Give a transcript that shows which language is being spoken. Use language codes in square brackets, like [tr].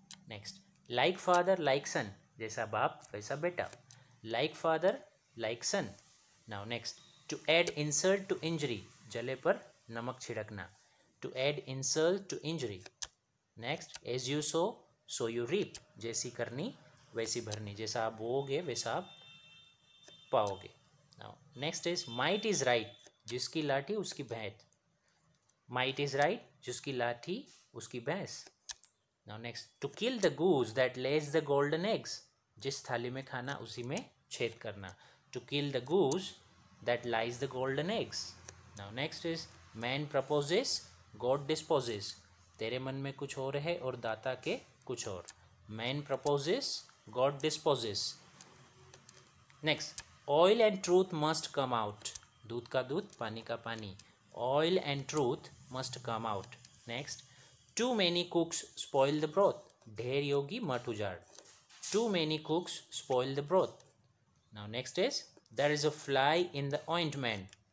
[en] Next, like father like son. [hi] जैसा बाप वैसा बेटा. [en] Like father like son. Now next, to add insult to injury. [hi] जले पर नमक छिड़कना. [en] To add insult to injury. Next, as you sow so you reap. [hi] जैसी करनी वैसी भरनी. जैसा आप बोओगे वैसा आप पाओगे. [en] Now next is might is right. [hi] जिसकी लाठी उसकी भैंस. [en] Might is right. [hi] जिसकी लाठी उसकी भैंस. [en] Now next, to kill the goose that lays the golden eggs. [hi] जिस थाली में खाना उसी में छेद करना. [en] To kill the goose that lies the golden eggs. Now next is man proposes God disposes. [hi] तेरे मन में कुछ और है और दाता के कुछ और. [en] Man proposes God disposes. Next, oil and truth must come out. [hi] दूध का दूध पानी का पानी. [en] Oil and truth must come out. Next, too many cooks spoil the broth. [hi] ढेर योगी मठ उजाड़. [en] Too many cooks spoil the broth. Now next is there is a fly in the ointment.